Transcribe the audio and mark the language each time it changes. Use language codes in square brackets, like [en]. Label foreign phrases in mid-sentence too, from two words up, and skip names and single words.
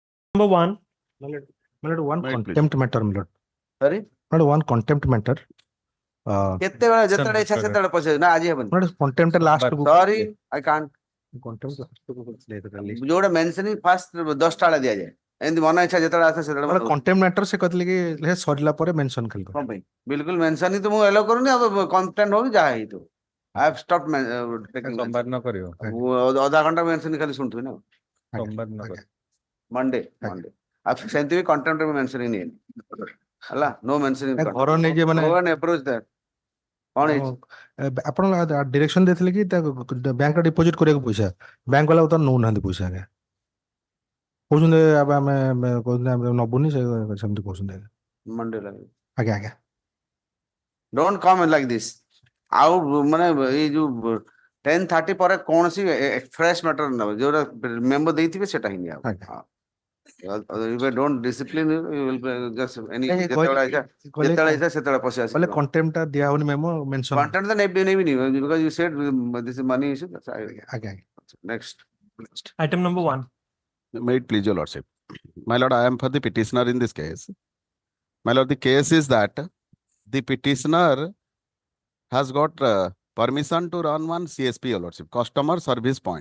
[en] Number one. One Wait, please. contempt matter, my lord. Sorry? Not one contempt matter. [or] କେତେବେଳେ ଯେତେବେଳେ ଇଚ୍ଛା ସେତେବେଳେ ପଚାରିବେ ନା ଆଜି ହେବନି [en] Not contempt last book. sorry I can't Contempt last book. [or] ଯୋଉଟା [en] mentioning first [or] 10ଟା ବେଳେ ଦିଆଯାଏ ଏମିତି ମନ ଇଚ୍ଛା ଯେତେବେଳେ ଆସେ ସେତେବେଳେ ମାନେ [en] contempt matter [or] ସେ କହିଥିଲେ କି ହେ ସରିଲା ପରେ ମେନସନ ଖାଲି କଣ ପାଇଁ ବିଲକୁଲ ମେନସନ ତ ମୁଁ ଏଲୋ କରୁନି ଆଉ କଣ୍ଟେଣ୍ଟ ହଉ ଯାହା ହେଇଥିବ [en] I have stop taking [hi] सोमवार न करियो [or] ଅଧା ଘଣ୍ଟା ମେନସନ ଖାଲି ଶୁଣୁଥିବି ନା [hi] सोमवार न करियो [or] ମଣ୍ଡେ ଆଉ ସେମିତି ବି କଣ୍ଟେଣ୍ଟ ମେନସନିଂ ନିଏନି ହେଲା [en] no mentioning [or] ଘର ନେଇଯିବେ ମାନେ [en] approach that [or] କଣ ହେଇଛି ଆପଣ ଡିରେକ୍ସନ ଦେଇଥିଲେ କି ବ୍ୟାଙ୍କରେ ଡିପୋଜିଟ କରିବାକୁ ପଇସା ବ୍ୟାଙ୍କ ବାଲା ତ ନଉନାହାନ୍ତି ପଇସା ଆଜ୍ଞା କହୁଛନ୍ତି ଏବେ ଆମେ କହୁଛନ୍ତି ଆମେ ନବୁନି ସେମିତି କହୁଛନ୍ତି ମଣ୍ଡେ ଲାଗେ ଆଜ୍ଞା ଆଜ୍ଞା [en] don't come like this [or] ଆଉ ମାନେ ଏଇ ଯୋଉ 10:30 ପରେ କୌଣସି [en] fresh matter [or] ନେବ ଯୋଉଟା ମେମ୍ବର ଦେଇଥିବେ ସେଟା ହିଁ ନିଆ ଆଜ୍ଞା [en] don't discipline [or] ଯେତେବେଳେ ଇଚ୍ଛା ସେତେବେଳେ ପଶି ଆସିବ କହିଲେ କଣ୍ଟେମ୍ପ ଟା ଦିଆ ହଉନି ମେମୋ ମେନସନ କଣ୍ଟେଣ୍ଟ ତ ନେବିନି [en] because you said this is money issue that's [or] ଆଜ୍ଞା ଆଜ୍ଞା [en] next Item number one. Wait, please, your lordship. My lord, I am for the petitioner in this case. My lord, the case is that the petitioner has got permission to run one CSP, your lordship, customer service point.